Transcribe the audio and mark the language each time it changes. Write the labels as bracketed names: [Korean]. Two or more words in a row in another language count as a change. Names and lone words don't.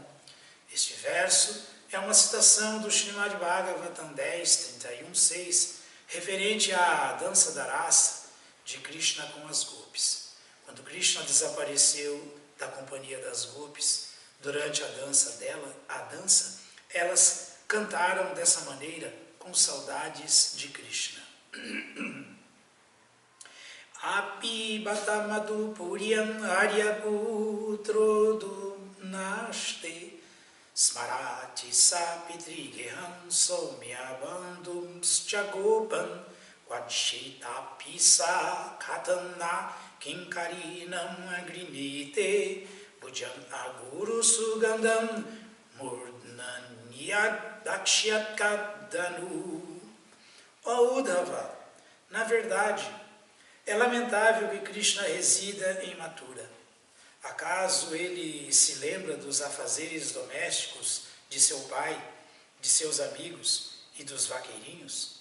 [Portuguese] Este verso é uma citação do Srimad Bhagavatam 10, 31, 6, referente à dança da raça de Krishna com as Gopis. Quando Krishna desapareceu da companhia das Gopis, durante a dança, elas cantaram dessa maneira com saudades de Krishna. [Sanskrit] Api batamadu puryam aryaputro dunaste Smarati sapitrigeham somya bandum schagopam Vachita pisa katana kinkarinam agrinite bhujam aguru sugandam murdanyat dakshyat-kadanu. [Portuguese] Ó Uddhava, na verdade, é lamentável que Krishna resida em Mathura. Acaso ele se lembra dos afazeres domésticos de seu pai, de seus amigos e dos vaqueirinhos?